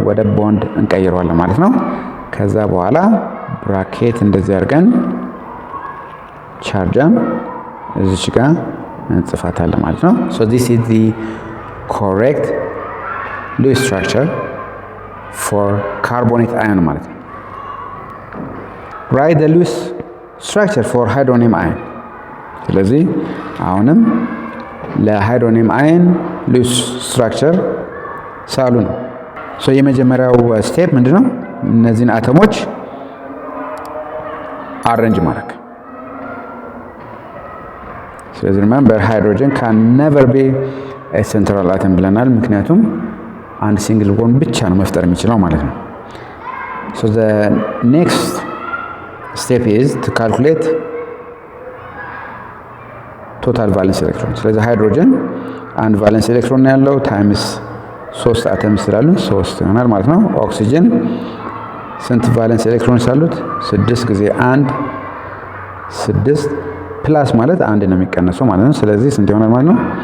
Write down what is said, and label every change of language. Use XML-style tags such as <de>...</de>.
<am>ወደ ቦንድ እንቀይረዋለን ማለት ነው። ከዛ በኋላ ብራኬት እንደዚህ አድርገን ቻርጅም እዚች ጋር እንጽፋታለን ማለት ነው።</am> <en>so this is the correct Lewis structure for carbonate ion</en> <am>ማለት ነው።</am> <en>write the Lewis structure for hydronium ion.</en> <am>ስለዚህ አሁንም ለሃይድሮኒየም አየን Lewis structure ሳሉ ነው። ሶ የመጀመሪያው ስቴፕ ምንድነው? እነዚህን አተሞች አሬንጅ ማድረግ። ስለዚህ</am> <en>remember hydrogen can never be a central atom</en> <am>ብለናል። ምክንያቱም አንድ ሲንግል ቦንድ ብቻ ነው መፍጠር የሚችለው ማለት ነው።</am> <en>so the next step is to calculate total valence electron.</en> <am>ስለዚህ ሃይድሮጅን አንድ ቫለንስ ኤሌክትሮን ነው ያለው ታይምስ 3 አተምስ ስላሉ 3 ይሆናል ማለት ነው። ኦክሲጅን ስንት ቫለንስ ኤሌክትሮንስ አሉት? 6 ጊዜ 1 6 ፕላስ ማለት 1 ነው የሚቀነሰው ማለት ነው። ስለዚህ ስንት ይሆናል ማለት ነው?</am>